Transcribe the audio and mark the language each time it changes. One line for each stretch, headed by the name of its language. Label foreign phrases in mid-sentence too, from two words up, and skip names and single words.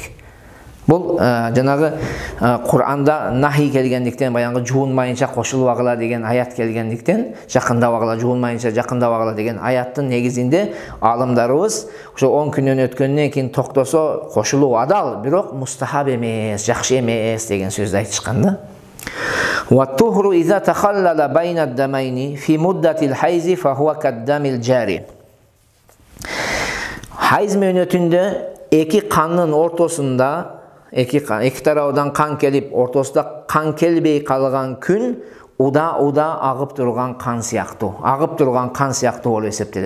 Kyrgyz: Бул жанагы Кур'анда нахи келгендиктен, баягы жуунмайынча кошулбагыла деген аят келгендиктен, жакындабагыла, жуунмайынча жакындабагыла деген аяттын негизинде алымдарыбыз ошо 10 күндөн өткөндөн кийин токтосо кошулуу адал, бирок мустахаб эмес, жакшы эмес деген сөздү айтышкан да.
Arabic: والطهر إذا تخلل بين الدمين في مدة الحيض فهو كالدم الجاري.
Kyrgyz: Хайз мөөнөтүндө эки канын ортосунда, эки тарабынан кан келип, ортосунда кан келбей калган күн уда агып турган кан сыяктуу, болуп эсептелет.